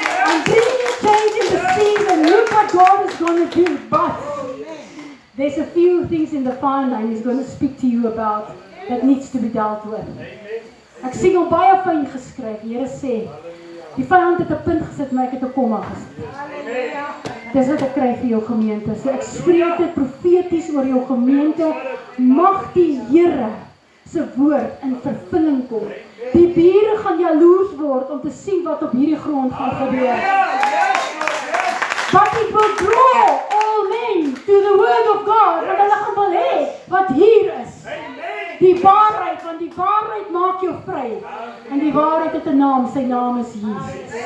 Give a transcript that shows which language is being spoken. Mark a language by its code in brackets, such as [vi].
[en] I'm bringing a change in the season. Look what God is going to do. But there's a few things in the fire line He's going to speak to you about that needs to be dealt with. [af] Ek sien hom baie fyn geskryf. Die Here sê, die vyand het 'n punt gesit, maar ek het 'n komma gesit. Dis wat ek kry vir jou gemeente. So ek spreek dit profeties oor jou gemeente. Mag die Here se woord in vervulling kom. Die bure gaan jaloers word om te sien wat op hierdie grond gaan gebeur. [en] But it will draw all men to the word of God. [af] Want hulle gaan wil hê wat hier is. Die waarheid, want die waarheid maak jou vry. En die waarheid het 'n naam, sy naam is Jesus.